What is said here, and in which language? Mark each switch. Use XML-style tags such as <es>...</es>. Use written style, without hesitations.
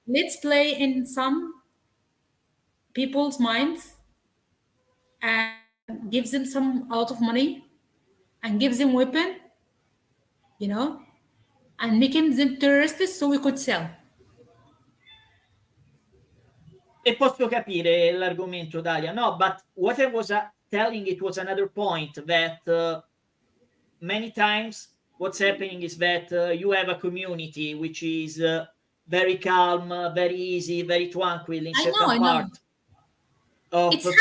<en>Let's play in some people's minds and give them some a lot of money and give them weapon, you know, and making them terrorists so we could sell.</en> <it>E posso capire l'argomento, Dalia.</it> <en>No, but what I was telling it was another point that many times what's happening is that you have a community which is very calm, very easy, very tranquil in certain I know. part of It's happening</en>